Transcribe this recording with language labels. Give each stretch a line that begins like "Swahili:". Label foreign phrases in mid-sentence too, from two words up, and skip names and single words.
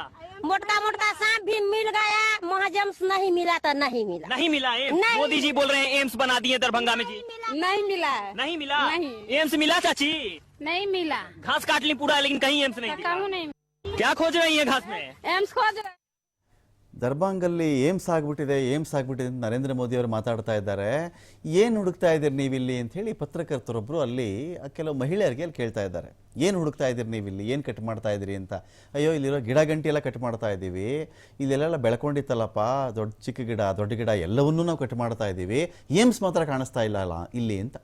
Hindi: मोटा सांप भी मिल गया, महाजम्स नहीं मिला तो नहीं मिला। नहीं मिला एम्स? नहीं। मोदी जी बोल रहे हैं एम्स बना दिए दरभंगा में जी। नहीं मिला है। नहीं मिला? नहीं। एम्स मिला चाची? नहीं मिला। घास काट ली पूरा, लेकिन कहीं एम्स नहीं मिला। नहीं क्या खोज रही है घास में? एम्स खोज रहे हैं।
Kannada: ದರ್ಬಾಂಗಲ್ಲಿ ಏಮ್ಸ್ ಆಗಿಬಿಟ್ಟಿದೆ ಅಂತ ನರೇಂದ್ರ ಮೋದಿಯವರು ಮಾತಾಡ್ತಾ ಇದ್ದಾರೆ. ಏನು ಹುಡುಕ್ತಾ ಇದ್ದೀರಿ ನೀವಿಲ್ಲಿ ಅಂಥೇಳಿ ಪತ್ರಕರ್ತರೊಬ್ಬರು ಅಲ್ಲಿ ಕೆಲವು ಮಹಿಳೆಯರಿಗೆ ಅಲ್ಲಿ ಕೇಳ್ತಾ ಇದ್ದಾರೆ. ಏನು ಹುಡುಕ್ತಾ ಇದ್ದೀರಿ ನೀವಿಲ್ಲಿ, ಏನು ಕಟ್ ಮಾಡ್ತಾ ಇದ್ದೀರಿ ಅಂತ. ಅಯ್ಯೋ, ಇಲ್ಲಿರೋ ಗಿಡ ಗಂಟಿ ಎಲ್ಲ ಕಟ್ ಮಾಡ್ತಾ ಇದ್ದೀವಿ, ಇಲ್ಲೆಲ್ಲ ಬೆಳ್ಕೊಂಡಿತ್ತಲ್ಲಪ್ಪ, ಚಿಕ್ಕ ಗಿಡ ದೊಡ್ಡ ಗಿಡ ಎಲ್ಲವನ್ನೂ ನಾವು ಕಟ್ ಮಾಡ್ತಾ ಇದ್ದೀವಿ, ಏಮ್ಸ್ ಮಾತ್ರ ಕಾಣಿಸ್ತಾ ಇಲ್ಲ ಇಲ್ಲಿ ಅಂತ.